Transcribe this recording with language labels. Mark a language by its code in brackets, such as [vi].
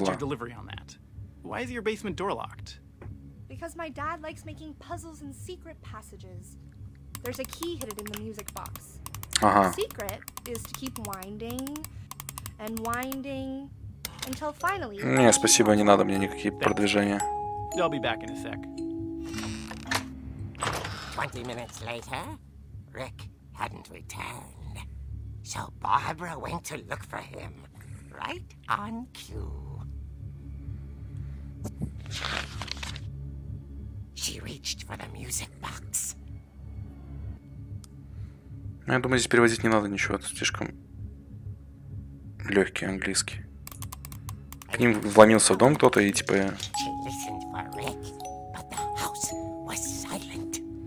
[ru] умерла. [en] your delivery on that. Why is your basement door locked? Because my dad likes making puzzles and secret passages. There's a key hidden in the music box. [ru] Ага. [en] The secret is to keep winding and winding until finally... [ru] Не, спасибо, не надо мне никакие продвижения. [en] I'll be back in a sec. 20 minutes later, Rick hadn't returned. So Barbara went to look for him, right on cue. She reached for the music box. [ru] Я думаю, здесь переводить не надо ничего, это слишком легкий английский. К ним вломился в дом кто-то и типа... [en] She listened for Rick, but the house was silent.